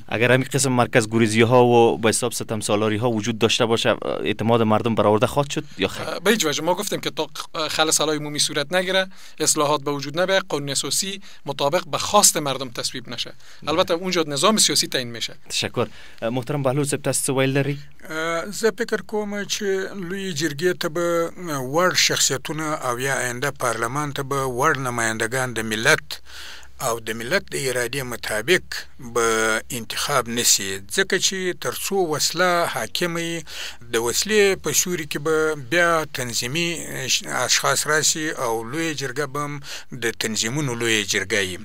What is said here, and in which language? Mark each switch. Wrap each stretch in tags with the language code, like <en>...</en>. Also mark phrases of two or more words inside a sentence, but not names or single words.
<fa>اگر همین قسم مرکز گریزی‌ها و به حساب ستمسالاری‌ها وجود داشته باشه اعتماد مردم برآورده خواهد شد یا خیر؟ به هیچ وجه. ما گفتیم که تا خل سالای عمومی صورت نگیره، اصلاحات به وجود نبیه، قانون اساسی مطابق به خواست مردم تصویب نشه، البته اونجا نظام سیاسی تعیین میشه.</fa> <ps>تشکر. محترم بهلول صاحب تاسو ویل لري؟ زه فکر کوم چې لوی جرګې ته به وړ شخصیتونه او یا آینده پارلمان ته به وړ نمایندگان د ملت او د ملت د ارادې مطابق به انتخاب نسی، ځکه چې ترڅو وسله حاکمه د وسلې په سوري کې به بیا تنظیمي اشخاص راشي او لوی جرګه به د تنظیمونو لوی جرګه وي.</ps>